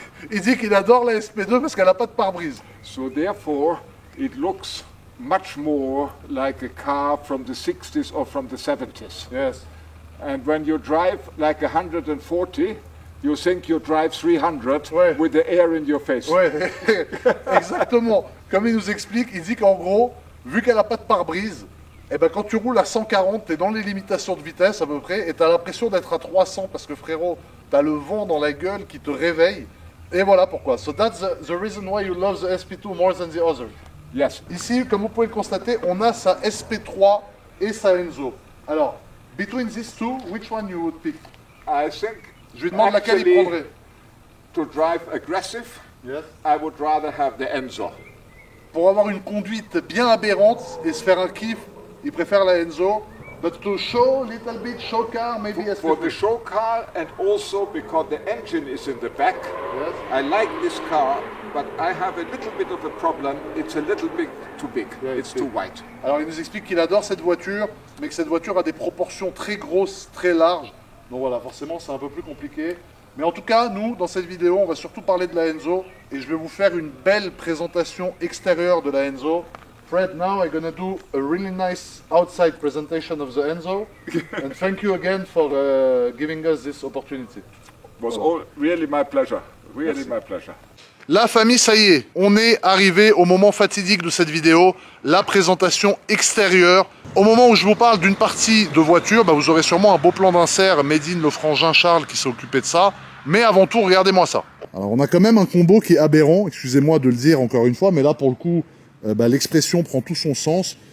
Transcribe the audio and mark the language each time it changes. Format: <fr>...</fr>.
<fr>Il dit qu'il adore la SP2 parce qu'elle n'a pas de pare-brise.</fr> <en>So therefore, it looks much more like a car from the 60s or from the 70s. Yes. And when you drive like 140, you think you drive 300</en> <fr>Ouais.</fr> <en>with the air in your face.</en> <fr>Oui, exactement. Comme il nous explique, il dit qu'en gros, vu qu'elle n'a pas de pare-brise, eh ben, quand tu roules à 140, tu es dans les limitations de vitesse à peu près, et tu as l'impression d'être à 300 parce que frérot, tu as le vent dans la gueule qui te réveille. Et voilà pourquoi.</fr> <en>So that's the reason why you love the SP2 more than the others. Yes.</en> <fr>Ici, comme vous pouvez le constater, on a sa SP3 et sa Enzo. Alors,</fr> <en>between these two, which one you would pick? I think</en> <fr>Je lui demande laquelle il</fr> <en>actually,</en> <fr>prendrait.</fr> <en>to drive aggressive, Yes. I would rather have the Enzo.</en> <fr>Pour avoir une conduite bien aberrante et se faire un kiff, il préfère la Enzo.</fr> <en>But to show little bit show car, maybe For the SP3. show car and also because the engine is in the back. Yes. I like this car, but I have a little bit of a problem. It's a little bit too big. Yeah, it's it's too big. wide.</en> <fr>Alors il nous explique qu'il adore cette voiture, mais que cette voiture a des proportions très grosses, très larges. Donc voilà, forcément c'est un peu plus compliqué. Mais en tout cas, nous, dans cette vidéo, on va surtout parler de la Enzo. Et je vais vous faire une belle présentation extérieure de la Enzo.</fr> <en>Fred, now I'm gonna do a really nice outside presentation of the Enzo. And thank you again for giving us this opportunity. It was all really my pleasure. Really my pleasure.</en> <fr>La famille, ça y est, on est arrivé au moment fatidique de cette vidéo, la présentation extérieure. Au moment où je vous parle d'une partie de voiture, bah vous aurez sûrement un beau plan d'insert made in le frangin Charles qui s'est occupé de ça. Mais avant tout, regardez-moi ça. Alors on a quand même un combo qui est aberrant, excusez-moi de le dire encore une fois, mais là pour le coup, l'expression prend tout son sens.</fr>